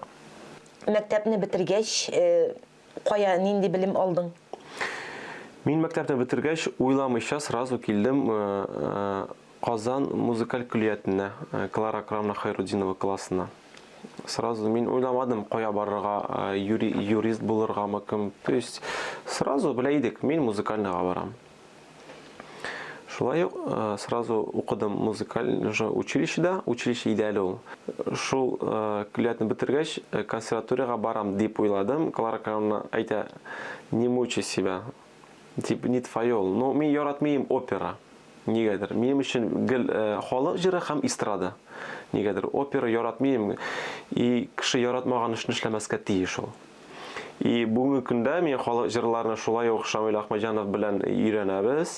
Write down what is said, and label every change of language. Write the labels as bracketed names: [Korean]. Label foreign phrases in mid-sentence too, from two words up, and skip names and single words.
[Tatar] Мәктәпне бетергәч, кая нинди белем алдың? Мин мәктәпне бетергәч, уйламыйча сразу килдем Казан музыкаль көллиятенә, Клара Крамна Хайрудинова классына. Сразу мин уйламадым, кая барырга, юрист булыргамы кем. [Russian] То есть сразу [Tatar] белә идек, мин музыкальныйга барам. Шулай сразу укыдым музыкаль училищеда, училище идеале ул. Шул көллиятны бетергәч, консерваторияга барам дип уйладым. Клара Крамна әйтә, [Russian] не мучай себя. Тип не твое. [Tatar] Но мин яратмыйм опера. Нигәдер. Минем өчен гел халык җыры һәм эстрада. Нигәдер опера яратмыйм. И кеше яратмаган эшне эшләмәскә тиеш ул. И бүгенге көндә мин халык җырларына шулай ук Шамил Ахмаҗанов белән өйрәнәбез.